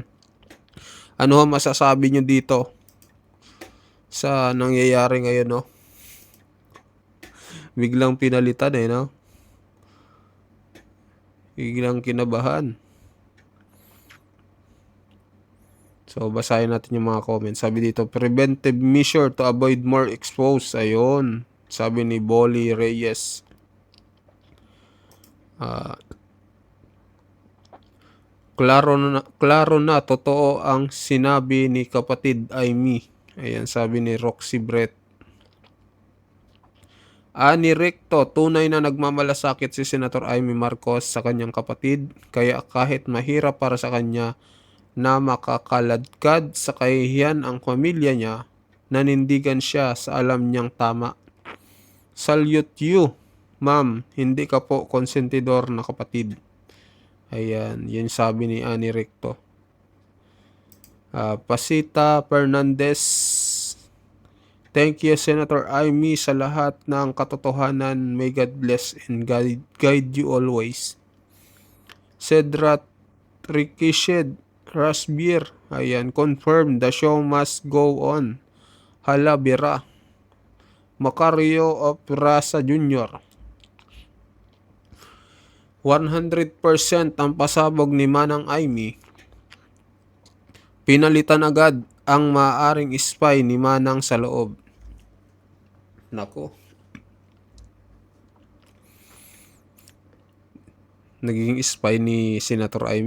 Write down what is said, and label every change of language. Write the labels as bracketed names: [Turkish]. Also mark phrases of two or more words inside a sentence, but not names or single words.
[Filipino] Ano ang masasabi nyo dito sa nangyayari ngayon, no? Biglang pinalitan no? Biglang kinabahan. So, basahin natin yung mga comments. Sabi dito, [English] preventive measure to avoid more expose. Ayun. [Filipino] Sabi ni Bolly Reyes. Klaro na, totoo ang sinabi ni kapatid Amy. Ayan, sabi ni Roxy Brett. Ani Recto, tunay na nagmamalasakit si Senator Amy Marcos sa kanyang kapatid, kaya kahit mahirap para sa kanya na makakaladkad sa kahihiyan ang pamilya niya, nanindigan siya sa alam niyang tama. [English] Salute you, [Filipino] ma'am, hindi ka po konsentidor na kapatid. Ayan, yun sabi ni Ani Recto. Pasita Fernandez, [English] thank you [Filipino] Senator Amy sa lahat ng katotohanan. [English] May God bless and guide you always. Cedrat Rikished Rasbir, ayan, confirm the show must go on. [Filipino] Hala Bira. Macario of Rasa Jr. 100% ang pasabog ni Manang Amy. Pinalitan agad ang maaaring spy ni Manang sa loob. Nako. Naging spy ni Senator Amy?